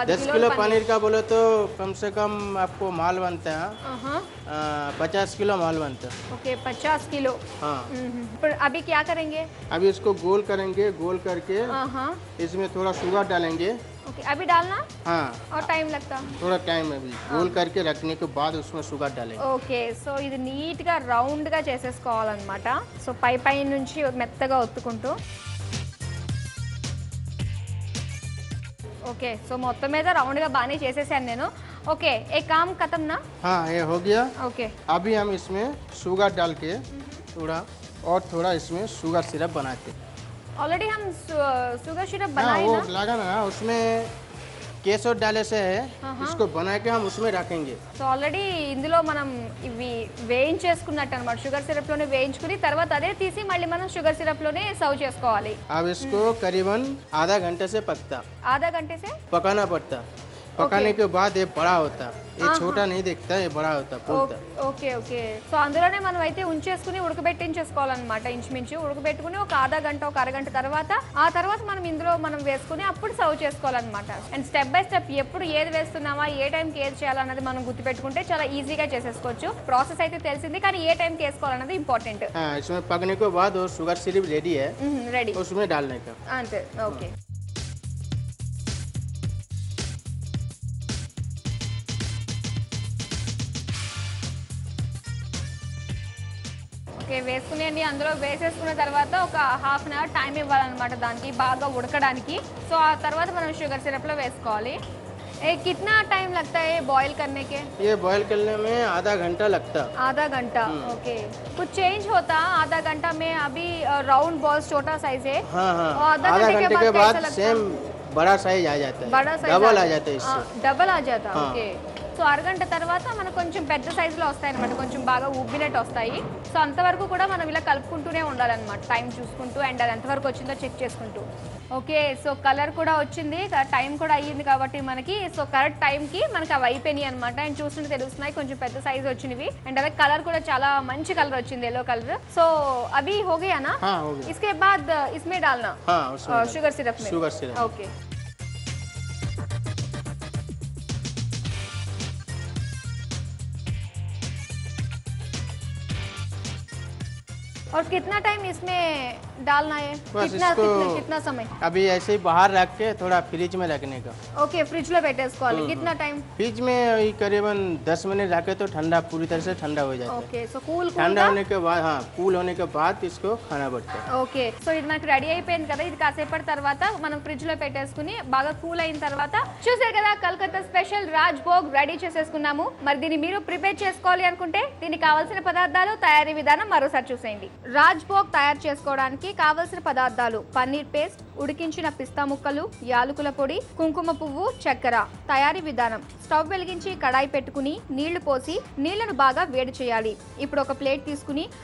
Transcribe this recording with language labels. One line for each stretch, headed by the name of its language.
Hindi: 10 kilo paneer का बोलो तो कम से कम आपको माल बनता है 50 किलो माल बनता है. Okay, 50 kilo. हाँ. पर अभी क्या करेंगे? अभी इसको गोल करेंगे. गोल करके इसमें थोड़ा शुगर डालेंगे. ओके, अभी डालना? हाँ. और टाइम लगता? थोड़ा टाइम है. गोल करके रखने के बाद उसमें शुगर डालेंगे.
Telugu: ఓకే, సో ఇది నీట్ గా రౌండ్ గా చేసేసుకోవాలన్నమాట. సో పై నుంచి మెత్తగా ఒత్తుకుంటూ. ఓకే, సో మొత్తం మీద రౌండ్ గా బాగానే చేసేసాను నేను.
Hindi: ओके एक काम खत्म ना? हाँ ये हो गया। ओके अभी हम इसमें शुगर डाल के थोड़ा इसमें शुगर सिरप बनाते। ऑलरेडी हम शुगर सिरप हाँ बनाए वो ना? लगा ना, उसमें केसर डाले से है, इसको बना के हम उसमें रखेंगे।
Telugu: సో ఆల్రెడీ ఇందులో మనం ఇవి వేయించేసుకున్నట్టు అన్నమాట షుగర్ సిరప్ లోనే వేయించుకుని తర్వాత అదే తీసి మళ్ళీ మనం షుగర్ సిరప్ లోనే సర్వ్ చేసుకోవాలి
Hindi: अब इसको करीबन आधा घंटे से पकता आधा घंटे से पकाना पड़ता। पकाने के बाद ये बड़ा होता, ये छोटा नहीं दिखता, ये बड़ा होता फूलता।
Telugu: ఓకే ఓకే సో అందులోనే మనం అయితే ఉంచేసుకుని ఉడకబెట్టించేసుకోవాలన్నమాట ఇంచుమించు ఉడకబెట్టుకుని ఒక ఆధా గంట ఒక అరగంట తర్వాత ఆ తర్వాత మనం ఇందులో మనం వేసుకుని అప్పుడు సర్వ్ చేసుకోవాలన్నమాట అండ్ స్టెప్ బై స్టెప్ ఎప్పుడు ఏది వేస్తున్నామా ఏ టైంకి ఏది చేయాలన్నది మనం గుర్తుపెట్టుకుంటే చాలా ఈజీగా చేసేసుకోవచ్చు ప్రాసెస్ అయితే తెలిసింది కానీ ఏ టైంకి వేసుకోవాలన్నది ఇంపార్టెంట్
Hindi: हाँ इसमें पकने के बाद वो शुगर सिरप रेडी है,
Telugu: రెడీ
Hindi: उसमें डालने का।
Telugu: అంతే ఓకే ఓకే వేసుకునేయండి అందులో వేసేసుకున్న తర్వాత ఒక హాఫ్ అన్ అవర్ టైం ఇవ్వాలన్నమాట దానికి బాగా ఉడకడానికి సో ఆ తర్వాత మనం షుగర్ సిరప్లో వేసుకోవాలి ఏ
Hindi: कितना टाइम लगता है बॉईल करने के? ये बॉईल करने में आधा घंटा लगता। आधा घंटा ओके कुछ चेंज होता आधा घंटा में अभी राउंड बॉल्स छोटा साइज है हाँ हाँ और आधा घंटे के बाद सेम बड़ा साइज आ जाता है, बड़ा साइज डबल आ जाता है इससे।
Telugu: డబల్ ఆ జాతా ఓకే సో అరగంట తర్వాత మనకు కొంచెం పెద్ద సైజులో వస్తాయి అనమాట కొంచెం బాగా ఉబ్బినట్టు వస్తాయి సో అంతవరకు కూడా మనం ఇలా కలుపుకుంటూనే ఉండాలన్నమాట టైం చూసుకుంటూ అండ్ అది ఎంతవరకు వచ్చిందో చెక్ చేసుకుంటూ ఓకే సో కలర్ కూడా వచ్చింది టైం కూడా అయ్యింది కాబట్టి మనకి సో కరెక్ట్ టైంకి మనకి అవి అయిపోయినాయి అనమాట అండ్ చూస్తుంటే తెలుస్తున్నాయి కొంచెం పెద్ద సైజ్ వచ్చినవి అండ్ అలాగే కలర్ కూడా చాలా మంచి కలర్ వచ్చింది ఎల్లో కలర్ సో అవి
Hindi: हो गया ना? हाँ हो गया। इसके बाद इसमें डालना हाँ उसमें शुगर सिरप में शुगर सिरप। ओके और कितना टाइम इसमें डालना है? बस कितना इसको कितना समय? अभी ऐसे ही बाहर रख के थोड़ा फ्रिज में रखने का। ओके फ्रिज
Telugu: లో పెట్టేసుకోవాలి
Hindi: कितना टाइम? फ्रिज में वही करीबन 10 मिनट रखे तो ठंडा पूरी तरह से ठंडा हो जाता है।
Telugu: ఓకే సో కూల్
Hindi: ठंडा होने के बाद हाँ कूल होने के बाद इसको खाना पड़ता है।
Telugu: ఓకే సో ఇది మనకి రెడీ అయిపోయింది కదా ఇది కాసేపటి తర్వాత మనం ఫ్రిడ్జ్ లో పెట్టేసుకుని బాగా కూల్ అయిన తర్వాత చూసారు కదా కలకత్తా స్పెషల్ రాజ్ భోగ్ రెడీ చేసేసుకున్నాము మరి దీన్ని మీరు ప్రిపేర్ చేసుకోవాలి అనుకుంటే దీనికి కావాల్సిన పదార్థాలు తయారీ విధానం మరోసారి చూసేయండి రాజ్ భోగ్ తయారు చేసుకోవడానికి కావాల్సిన పదార్థాలు పన్నీర్ పేస్ట్ ఉడికించిన పిస్తా ముక్కలు యాలకుల పొడి కుంకుమ పువ్వు చక్కెర తయారీ విధానం స్టవ్ వెలిగించి కడాయి పెట్టుకుని నీళ్లు పోసి నీళ్లను బాగా వేడి చేయాలి ఇప్పుడు ఒక ప్లేట్ తీసుకుని